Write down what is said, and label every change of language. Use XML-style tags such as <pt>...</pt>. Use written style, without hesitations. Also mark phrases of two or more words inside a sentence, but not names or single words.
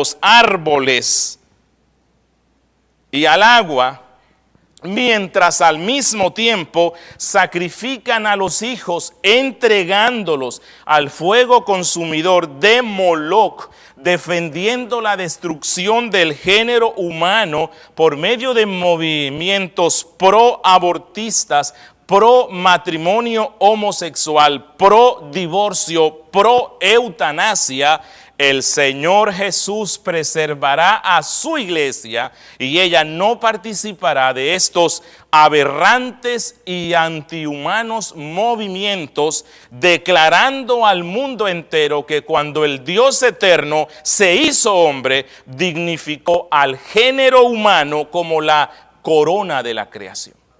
<es>los árboles y al agua, mientras al mismo tiempo sacrifican a los hijos entregándolos al fuego consumidor de Moloc, defendiendo la destrucción del género humano por medio de movimientos pro-abortistas, pro-matrimonio homosexual, pro-divorcio, pro-eutanasia. El Señor Jesús preservará a su iglesia y ella no participará de estos aberrantes y antihumanos movimientos, declarando al mundo entero que cuando el Dios eterno se hizo hombre, dignificó al género humano como la corona de la creación.</es>